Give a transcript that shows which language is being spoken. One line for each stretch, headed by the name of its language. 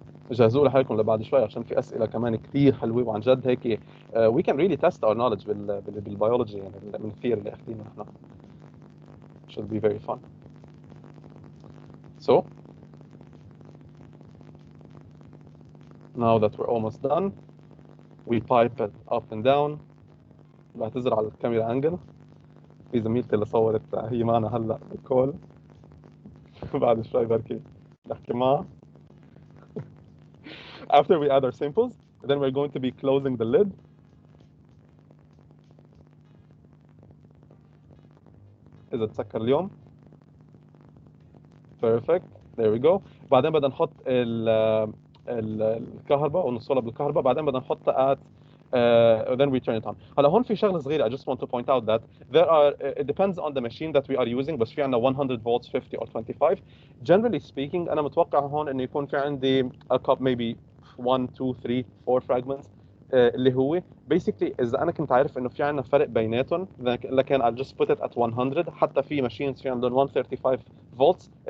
Arabic: جهزوا لي حالكم لبعد شوي عشان في اسئله كمان كثير حلوه وعن جد هيك
English: we can really test our knowledge
Arabic: بالبيولوجي يعني من الثير اللي اخذينه نحن.
English: Should be very fun. So now that we're almost done, we pipe it up and down.
Arabic: بعتذر على الكاميرا انجل، في زميلتي اللي صورت هي معنا هلا بالكول بعد شوي بركي نحكي معها.
English: After we add our samples, then we're going to be closing the lid.
Arabic: إذا تسكر اليوم.
English: Perfect. There we go.
Arabic: بعدين بدنا نحط الكهرباء ونوصلها بالكهرباء، بعدين بدنا نحطها
English: at then we turn it on.
Arabic: هلا هون في شغله صغيره
English: I just want to point out that there are it depends on the machine that we are using،
Arabic: بس في عندنا
English: 100 volts 50 or 25. Generally speaking
Arabic: انا متوقع هون انه يكون في عندي
English: a cup maybe 1 2 3 4 fragments
Arabic: اللي هو
English: basically
Arabic: اذا انا كنت عارف انه في عندنا فرق بيناتهم لكن
English: I'll just put it at 100.
Arabic: حتى في machines في عندهم 135 volts.